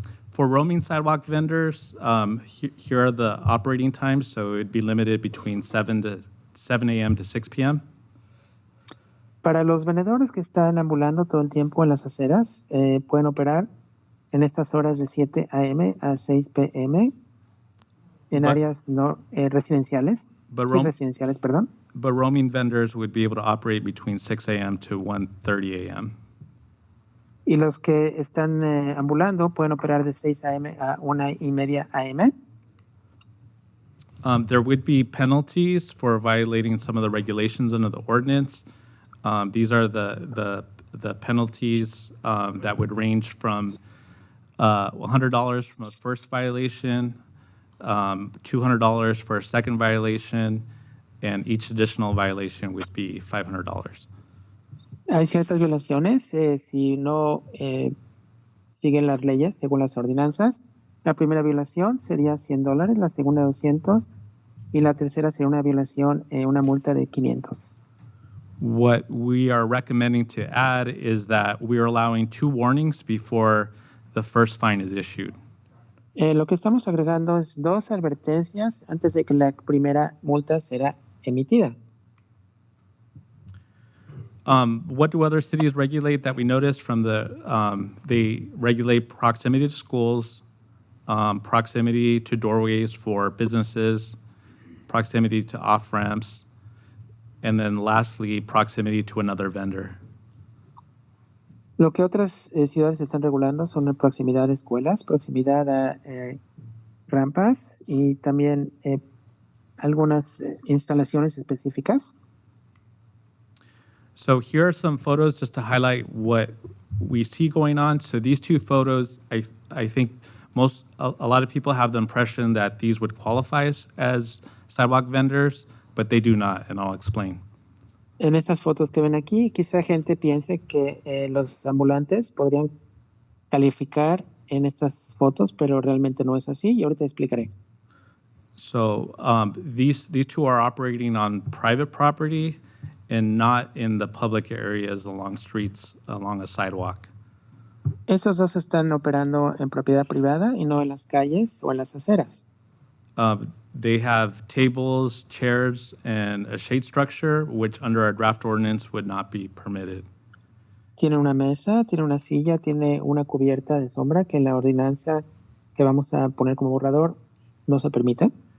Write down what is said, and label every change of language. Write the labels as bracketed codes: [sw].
[en] For roaming sidewalk vendors, here are the operating times, so it'd be limited between 7 a.m. to 6 p.m. [es] Para los vendedores que están ambulando todo el tiempo en las aceras, pueden operar en estas horas de 7 a.m. a 6 p.m. en áreas no residenciales. Residenciales, perdón. [en] But roaming vendors would be able to operate between 6 a.m. to 1:30 a.m. [es] Y los que están ambulando pueden operar de 6 a.m. a 1:30 a.m. [en] There would be penalties for violating some of the regulations under the ordinance. These are the penalties that would range from $100 from a first violation, $200 for a second violation, and each additional violation would be $500. [es] Hay ciertas violaciones si no siguen las leyes según las ordenanzas. La primera violación sería $100, la segunda $200 y la tercera sería una violación, una multa de $500. [en] What we are recommending to add is that we are allowing 2 warnings before the first fine is issued. [es] Lo que estamos agregando es 2 advertencias antes de que la primera multa será emitida. [en] What do other cities regulate that we noticed from they regulate proximity to schools, proximity to doorways for businesses, proximity to off-ramps, and then lastly, proximity to another vendor. [es] Lo que otras ciudades están regulando son la proximidad a escuelas, proximidad a rampas y también algunas instalaciones específicas. [en] So here are some photos just to highlight what we see going on. So these two photos, I think a lot of people have the impression that these would qualify as sidewalk vendors, but they do not, and I'll explain. [es] En estas fotos que ven aquí, quizá gente piense que los ambulantes podrían calificar en estas fotos, pero realmente no es así y ahorita explicaré. [en] So these two are operating on private property and not in the public areas along streets, along a sidewalk. [es] Esos dos están operando en propiedad privada y no en las calles o en las aceras. [en] They have tables, chairs, and a shade structure, which under our draft ordinance would not be permitted. [es] Tiene una mesa, tiene una silla, tiene una cubierta de sombra que en la ordenanza que vamos a poner como borrador no se permite.